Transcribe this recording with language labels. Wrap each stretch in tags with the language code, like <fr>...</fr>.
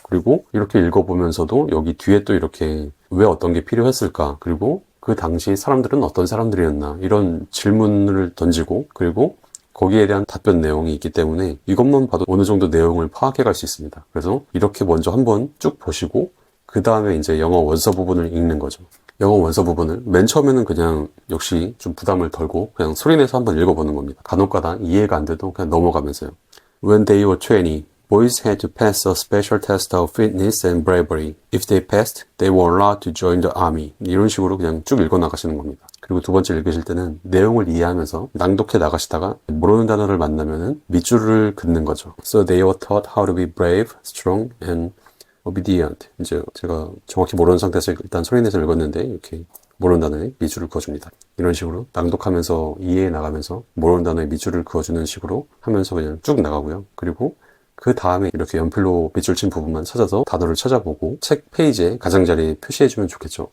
<ko>그리고 이렇게 읽어보면서도 여기 뒤에 또 이렇게 왜 어떤 게 필요했을까, 그리고 그 당시 사람들은 어떤 사람들이었나, 이런 질문을 던지고, 그리고 거기에 대한 답변 내용이 있기 때문에 이것만 봐도 어느 정도 내용을 파악해 갈 수 있습니다. 그래서 이렇게 먼저 한번 쭉 보시고, 그 다음에 이제 영어 원서 부분을 읽는 거죠. 영어 원서 부분을 맨 처음에는 그냥 역시 좀 부담을 덜고 그냥 소리내서 한번 읽어보는 겁니다. 간혹가다 이해가 안 돼도 그냥 넘어가면서요.</ko> <en>When they were 20, boys had to pass a special test of fitness and bravery. If they passed, they were allowed to join the army.</en> <ko>이런 식으로 그냥 쭉 읽어 나가시는 겁니다. 그리고 두 번째 읽으실 때는 내용을 이해하면서 낭독해 나가시다가 모르는 단어를 만나면은 밑줄을 긋는 거죠.</ko> <en>So they were taught how to be brave, strong, and obedient.</en> <ko>이제 제가 정확히 모르는 상태에서 일단 소리내서 읽었는데 이렇게 모르는 단어에 밑줄을 그어줍니다. 이런 식으로 낭독하면서 이해해 나가면서 모르는 단어에 밑줄을 그어주는 식으로 하면서 그냥 쭉 나가고요. 그리고 그 다음에 이렇게 연필로 밑줄 친 부분만 찾아서 단어를 찾아보고 책 페이지에 가장자리에 표시해주면 좋겠죠.</ko>